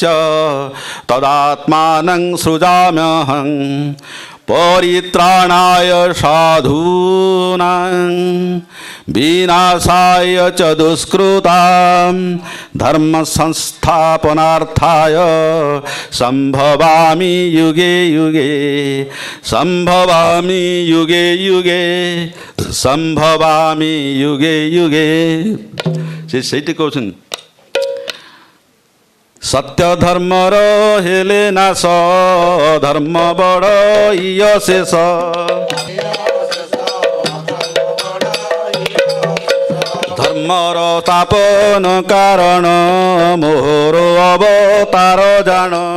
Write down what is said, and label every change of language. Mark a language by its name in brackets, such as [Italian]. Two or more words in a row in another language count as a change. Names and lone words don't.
[Sanskrit] ତଦାତ୍ମାନଂ ସୃଜାମ୍ୟହଂ ପରିତ୍ରାଣାୟ ସାଧୂନାଂ ବିନାଶାୟ च ଦୁଷ୍କୃତାଂ ଧର୍ମ ସଂସ୍ଥାପନାର୍ଥାୟ ସମ୍ଭବାମି युगे युगे ସମ୍ଭବାମି युगे युगे ସମ୍ଭବାମି युगे युगे। [Odia] ସେ ସେଇଠି କହୁଛନ୍ତି ସତ୍ୟ ଧର୍ମର ହେଲେ ନାଶ ଧର୍ମ ବଡ଼ ଇୟ ଶେଷ। ଧର୍ମର ସ୍ଥାପନ କାରଣ ମୋହର ଅବତାର ଜାଣ।